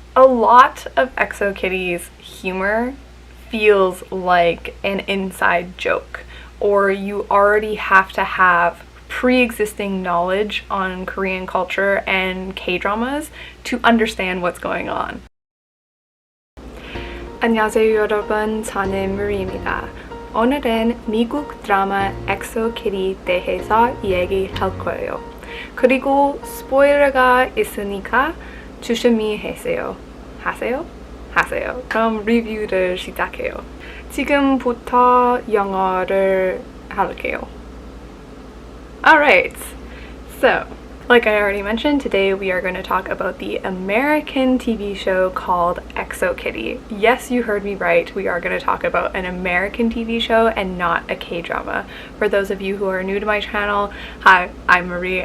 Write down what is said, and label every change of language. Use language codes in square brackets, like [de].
[en] A lot of ExoKitty's humor feels like an inside joke, or you already have to have pre-existing knowledge on Korean culture and K-dramas to understand what's going on. [ko] 안녕하세요 여러분, 저는 무리입니다. 오늘은 미국 드라마 엑소키티 대해서 이야기할 거예요. 그리고 스포일러가 있으니까 조심히 하세요. 하세요. 그럼 리뷰를 시작해요. 지금부터 영어를 할게요. [en] Alright, so like I already mentioned, today we are going to talk about the American TV show called ExoKitty. Yes, you heard me right. We are going to talk about an American TV show and not a K-drama. For those of you who are new to my channel, hi, I'm Marie.